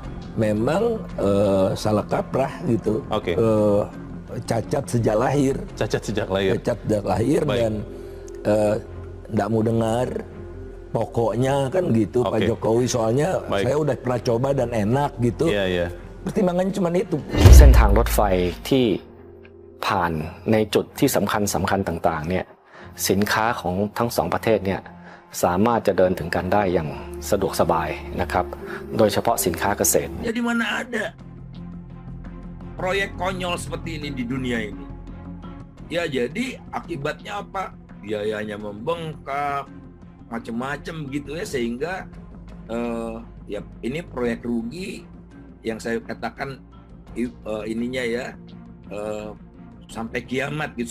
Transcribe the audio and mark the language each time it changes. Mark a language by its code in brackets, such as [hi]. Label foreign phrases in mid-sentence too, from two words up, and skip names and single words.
[id] memang salah kaprah gitu. Oke. Cacat sejak lahir. Cacat sejak lahir. Cacat sejak lahir. Baik. Dan nggak mau dengar. Pokoknya kan gitu Pak Oke. Jokowi, soalnya Baik. saya udah pernah coba dan enak gitu. Iya, iya. Pertimbangannya cuma itu. [th] เส้นทางรถไฟที่ผ่านในจุดที่สำคัญต่างๆเนี่ยสินค้าของทั้งสองประเทศเนี่ยสามารถจะเดินถึงกันได้อย่างสะดวกสบายนะครับโดยเฉพาะสินค้าเกษตร [id] Jadi mana ada proyek konyol seperti ini di dunia ini. Ya jadi akibatnya apa? Biayanya membengkak, macam-macam gitu ya, sehingga ya ini proyek rugi yang saya katakan ininya ya sampai kiamat gitu.